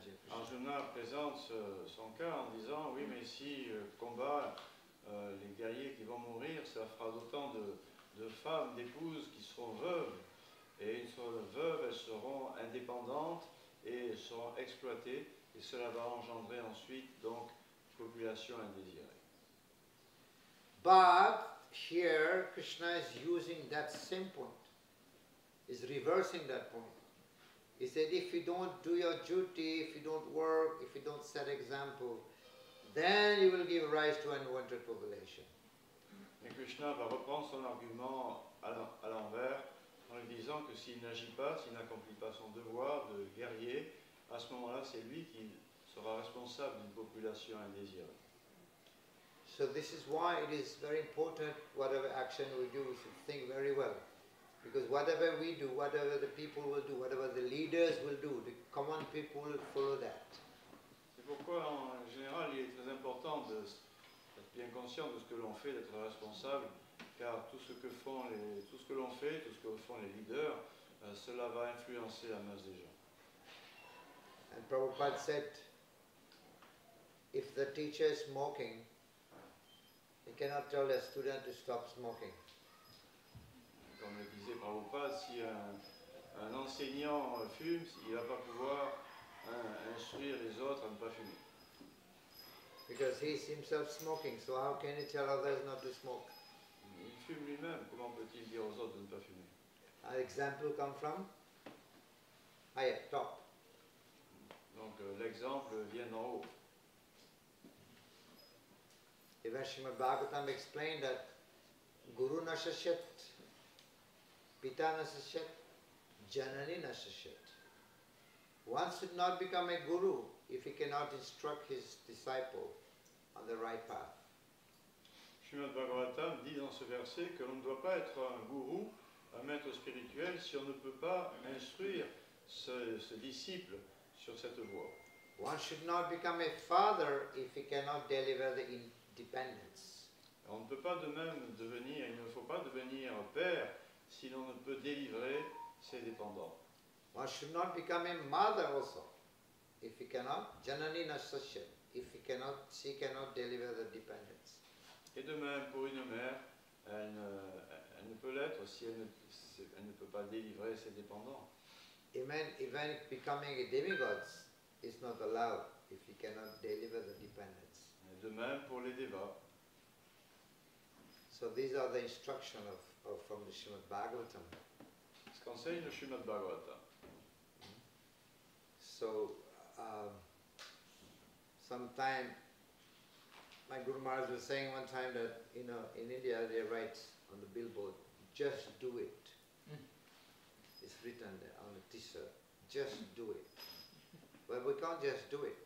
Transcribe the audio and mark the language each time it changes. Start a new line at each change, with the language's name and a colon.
French: Arjuna présente son cas en disant, oui, mais si combat les guerriers qui vont mourir, ça fera d'autant de femmes, d'épouses qui seront veuves. Et une fois veuves, elles seront indépendantes et seront exploitées. Et cela va engendrer ensuite, donc, population indésirée.
English: But here, Krishna is using that same point. Is reversing that point. He said, if you don't do your duty, if you don't work, if you don't set example, then you will give rise to unwanted population.
French: Et Krishna va reprendre son argument à l'envers en lui disant que s'il n'agit pas, s'il n'accomplit pas son devoir de guerrier, à ce moment-là, c'est lui qui sera responsable d'une population indésirée.
English: So this is why it is very important, whatever action we do, we should think very well. Because whatever we do, whatever the people will do, whatever the leaders will do, the common people will follow that.
French: C'est pourquoi, en général, il est très important d'être bien conscient de ce que l'on fait, d'être responsable, car tout ce que l'on fait, tout ce que font les leaders, cela va influencer la masse des gens.
English: And Prabhupada said, if the teacher is smoking, he cannot tell a student to stop smoking.
French: Comme le disait Prabhupada, si un enseignant fume, il ne va pas pouvoir instruire les autres à ne pas fumer.
English: Because he is himself smoking, so how can he tell others not to smoke?
French: Il fume lui-même, comment peut-il dire aux autres de ne pas fumer?
English: An example come from higher, top.
French: Donc l'exemple vient d'en haut.
English: Even Srimad Bhagavatam explained that
Sanskrit: Guru nasashyat, Pita nasashyat, Janani nasashyat.
English: One should not become a guru if he cannot instruct his disciple on the right path.
French: Srimad Bhagavatam dit dans ce verset que l'on ne doit pas être un gourou, un maître spirituel, si on ne peut pas instruire ce disciple sur cette voie.
English: One should not become a father if he cannot deliver the independence.
French: On ne peut pas de même devenir, il ne faut pas devenir père si l'on ne peut délivrer ses dépendants.
English: One should not become a mother also if he cannot,
Sanskrit: Janani nasasya,
English: if she cannot deliver the dependence.
French: Et de même, pour une mère, elle ne peut l'être si elle ne peut pas délivrer ses dépendants.
English: Even becoming a demigod is not allowed if he cannot deliver the dependence.
French: Et de même pour les devas.
English: So these are the instructions from the Srimad Bhagavatam.
French: Ce qu'enseigne le Srimad Bhagavatam.
English: So, sometime, my Guru Maharaj was saying one time that, in India they write on the billboard, just do it. It's written there on the t-shirt, just do it. But we can't just do it.